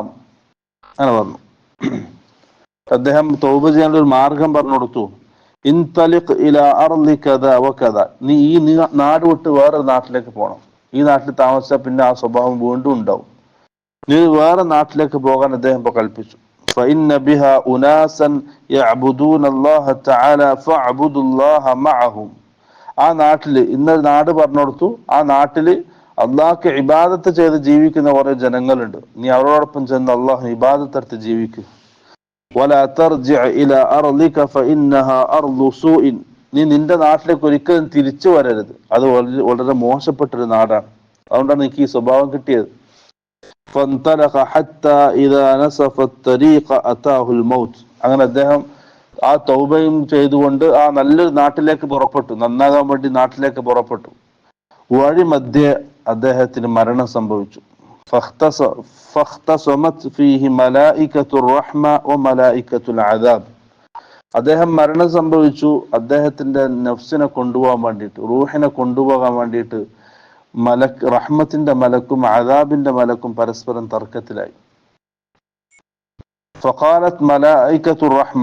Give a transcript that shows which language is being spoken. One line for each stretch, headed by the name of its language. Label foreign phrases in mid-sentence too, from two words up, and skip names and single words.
Malayalam: അങ്ങനെ പറഞ്ഞു. അദ്ദേഹം തൗബ ചെയ്യാനുള്ള ഒരു മാർഗം പറഞ്ഞു കൊടുത്തു.
Arabic: انطلق إلى أرض كذا وكذا.
Malayalam: നീ ഈ നാട് വിട്ട് വേറെ നാട്ടിലേക്ക് പോകണം. ഈ നാട്ടിൽ താമസിച്ചാൽ പിന്നെ ആ സ്വഭാവം വീണ്ടും ഉണ്ടാവും. നീ വേറെ നാട്ടിലേക്ക് പോകാൻ അദ്ദേഹം കൽപ്പിച്ചു.
Arabic: فإن بها أناسا يعبدون الله تعالى فاعبدوا الله معهم.
Malayalam: ആ നാട്ടില്, ഇന്നൊരു നാട് പറഞ്ഞു കൊടുത്തു, ആ നാട്ടില് അള്ളാഹ്ക്ക് ഇബാദത്ത് ചെയ്ത് ജീവിക്കുന്ന കുറെ ജനങ്ങളുണ്ട്. നീ അവരോടൊപ്പം ചെന്ന് അള്ളാഹു ഇബാദത്ത് എടുത്ത് ജീവിക്കുക.
Arabic: ولا ترجع إلى أرضك فإنها أرض سوء.
Malayalam: നീ നിന്റെ നാട്ടിലേക്ക് ഒരിക്കലും തിരിച്ചു വരരുത്, അത് വളരെ മോശപ്പെട്ടൊരു നാടാണ്. അതുകൊണ്ടാണ് എനിക്ക് ഈ സ്വഭാവം കിട്ടിയത്.
Arabic: فانطلق حتى إذا نصف الطريق أتاه الموت.
Malayalam: അങ്ങനെ അദ്ദേഹം ആ തൗബയും ചെയ്തുകൊണ്ട് ആ നല്ലൊരു നാട്ടിലേക്ക് പുറപ്പെട്ടു, നന്നാകാൻ വേണ്ടി നാട്ടിലേക്ക് പുറപ്പെട്ടു. വഴി മധ്യേ അദ്ദേഹത്തിന് മരണം സംഭവിച്ചു.
Arabic: فاختصمت فيه ملائكة الرحمة وملائكة العذاب.
Malayalam: അദ്ദേഹം മരണം സംഭവിച്ചു. അദ്ദേഹത്തിന്റെ നഫ്സിനെ കൊണ്ടുപോകാൻ വേണ്ടിയിട്ട്, റൂഹിനെ കൊണ്ടുപോകാൻ വേണ്ടിയിട്ട് റഹ്മത്തിന്റെ മലക്കും അദാബിന്റെ മലക്കും പരസ്പരം തർക്കത്തിലായി.
Arabic: فقالت ملائكة الرحمة.